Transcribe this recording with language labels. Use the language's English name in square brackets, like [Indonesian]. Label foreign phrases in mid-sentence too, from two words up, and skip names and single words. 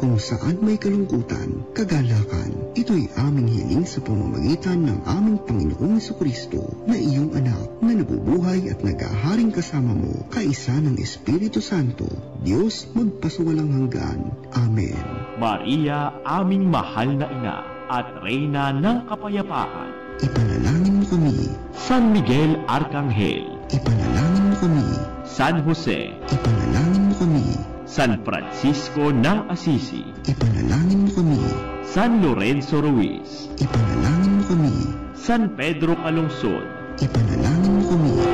[Filipino] Kung saan may kalungkutan, kagalakan. Ito'y aming hiling sa pamamagitan ng aming Panginoong Jesucristo na iyong anak na nabubuhay at nag-aharing kasama mo, kaisa ng Espiritu Santo, Diyos magpasuwalang hanggan. Amen. Maria, aming mahal na ina at Reyna ng kapayapaan, ipanalangin mo kami. San Miguel Arcangel, ipanalangin mo kami. San Jose, ipanalangin mo kami. San Francisco ng Assisi, ipanalangin mo kami. San Lorenzo Ruiz, ipanalangin mo kami. San Pedro Calungsod, ipanalangin mo kami.